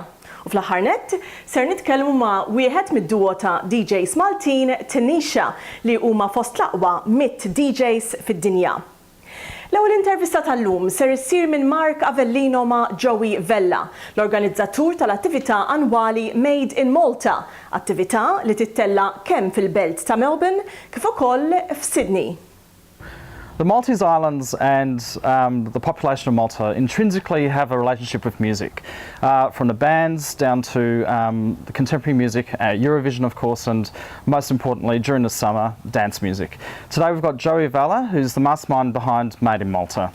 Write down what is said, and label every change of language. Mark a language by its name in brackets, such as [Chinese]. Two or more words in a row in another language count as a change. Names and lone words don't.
[Maltese] U fl-aħħar nett ser nitkellmu ma' wieħed mid-duo ta' DJs Maltin Tanisha li huma fost l-aqwa 100 DJs fid-dinja. L-ewwel intervista tal-lum ser issir minn Mark Avellino ma' Joey Vella, l-organizzatur tal-attività annwali Made in Malta, attività li tittella kemm fil-belt ta' Melbourne kif ukoll f'Sydney. [English] The Maltese Islands and the population of Malta intrinsically have a relationship with music, from the bands down to the contemporary music, Eurovision of course, and most importantly during the summer, dance music. Today we've got Joey Vella, who's the mastermind behind Made in Malta.